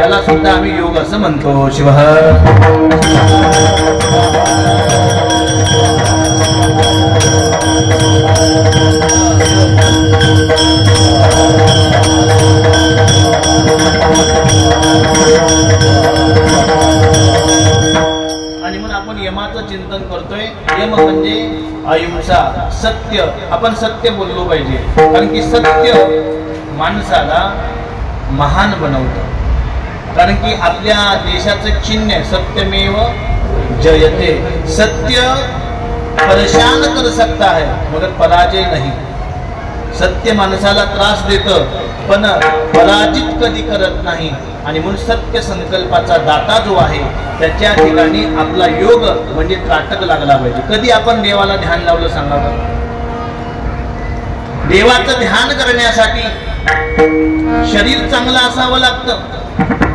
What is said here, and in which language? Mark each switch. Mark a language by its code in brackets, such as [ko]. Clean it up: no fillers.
[mr] याला सुद्धा आम्ही योग असं म्हणतो. शिव आणि म्हणून आपण यमाचं चिंतन करतोय. यम म्हणजे अहिंसा, सत्य. आपण सत्य बोललो पाहिजे, कारण की सत्य माणसाला महान बनवतं. कारण की आपल्या देशाचं चिन्ह आहे सत्यमेव जयते. [hi] सत्य परेशान कर सकता है मगर पराजय नहीं. [mr] सत्य माणसाला त्रास देतं पण पराजित कधी करत नाही. आणि म्हणून सत्य संकल्पाचा दाता जो आहे त्याच्या ठिकाणी आपला योग म्हणजे त्राटक लागला पाहिजे. कधी आपण देवाला ध्यान लावलं सांगावं? देवाचं ध्यान करण्यासाठी शरीर चांगलं असावं लागतं.